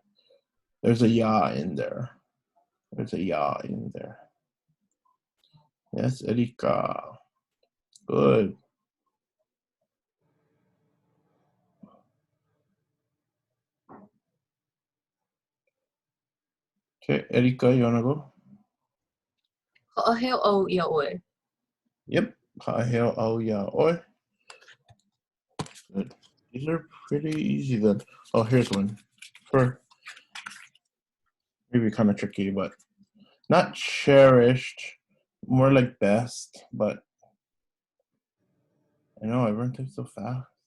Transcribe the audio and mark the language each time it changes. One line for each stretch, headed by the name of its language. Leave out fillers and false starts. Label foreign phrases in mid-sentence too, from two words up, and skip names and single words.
English: There's a ya in there. There's a ya in there. Yes, Erika. Good. Okay, Erika, you wanna go?
Hawaiian: Ka'aheo ia oe. Yep, ka'aheo au ia oe.
English: Good. These are pretty easy then. Oh, here's one. For maybe kind of tricky, but Not cherished, more like best, but I know everyone takes so fast.